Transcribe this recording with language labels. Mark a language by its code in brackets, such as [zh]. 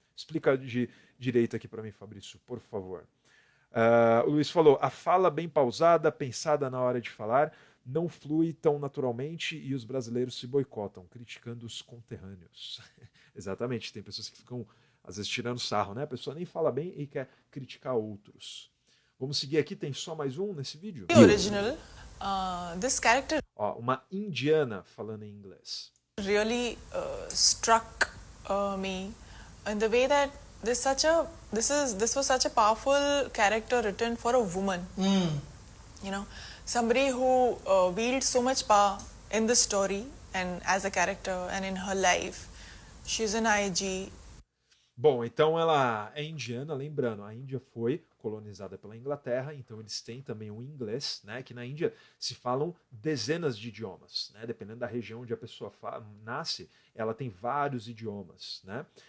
[pt] Explica direito aqui para mim, Fabrício, por favor. O Luiz falou: a fala bem pausada, pensada na hora de falar, não flui tão naturalmente e os brasileiros se boicotam, criticando os conterrâneos. Exatamente, tem pessoas que ficam, às vezes, tirando sarro, né? A pessoa nem fala bem e quer criticar outros. Vamos seguir aqui, tem só mais um nesse vídeo? [en] Original, this character... [pt] uma indiana falando em inglês. [en] Really struck me in the way that this was such a powerful character written for a woman. You know, somebody who wields so much power in the story and as a character and in her life. She's an IG. [pt] Bom, então ela é indiana, lembrando, a Índia foi colonizada pela Inglaterra, então eles têm também o inglês, né? Que na Índia se falam dezenas de idiomas, né? Dependendo da região onde a pessoa nasce, ela tem vários idiomas, né?